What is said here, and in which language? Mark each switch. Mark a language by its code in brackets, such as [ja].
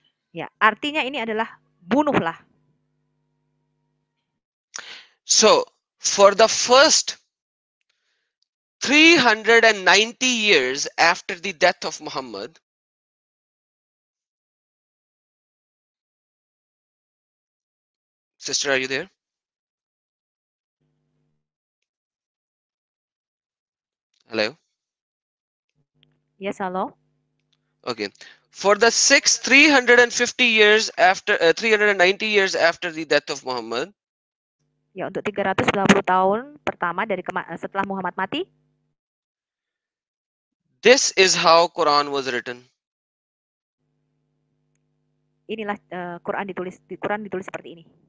[id] Ya, artinya ini adalah bunuhlah. [en] So, for the first 390 years after the death of Muhammad, sister, are you there? Hello? Yes, hello. Okay. For the 350 years after 390 years after the death of Muhammad, [id] ya untuk 390 tahun pertama dari setelah Muhammad mati, [en] this is how Quran was written. [id] Inilah Quran ditulis seperti ini.